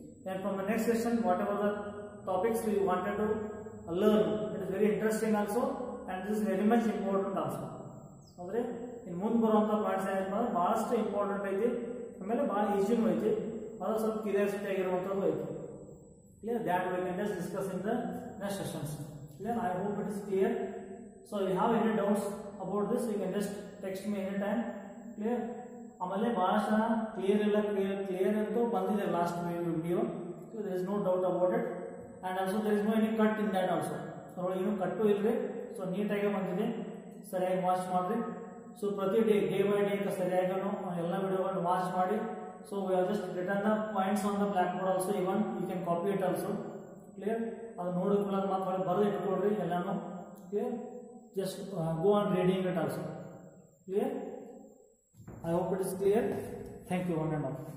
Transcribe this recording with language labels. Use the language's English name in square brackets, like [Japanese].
[English] And from the next session whatever the topics we wanted to learn, it is very interesting also and this is very much important also. ಹೌದ್ರೆ? [Kannada] ಇನ್ನು ಮುಂದೆ ಬರುವಂಥ points ಏನಂದ್ರೆ ಭಾಳಷ್ಟು important ಐತಿ, ಆಮೇಲೆ ಭಾಳ ಈಸಿನೂ ಐತಿ, ಅದು ಸ್ವಲ್ಪ ಕ್ಯೂರಿಯಾಸಿಟಿ ಆಗಿರುವಂಥದ್ದು ಐತಿ. [English] Clear? That we can just discuss in the next sessions. Clear? I hope it is clear. So if you have any doubts about this, you can just text me anytime. Clear? [Kannada] ಆಮೇಲೆ ಭಾಳಷ್ಟು clear ಇಲ್ಲ clear ಅಂತೂ ಬಂದಿದೆ last video. [English] So there is no doubt about it, and also there is no any cut in that also. [Kannada] ಅದರೊಳಗೆ ಏನು ಕಟ್ಟು ಇಲ್ಲರಿ. So ನೀಟಾಗಿ ಬಂದಿದೆ, ಸರಿಯಾಗಿ ವಾಚ್ ಮಾಡಿರಿ. ಸೊ ಪ್ರತಿ [English] day by day [Kannada] ಸರಿಯಾಗಿ ಎಲ್ಲ ವಿಡಿಯೋಗಳನ್ನು ವಾಚ್ ಮಾಡಿ. [English] So we have just written the points on the blackboard also, even you can copy it also. Clear? [Kannada] ಅದು ನೋಡಿಕೊಳ್ಳೋದು ಮಾತ್ರ ಬರೆದು ಇಟ್ಕೊಳ್ರಿ ಎಲ್ಲಾನು. [English] Clear? Just go on reading it also. Clear? I hope it is clear. Thank you one and all.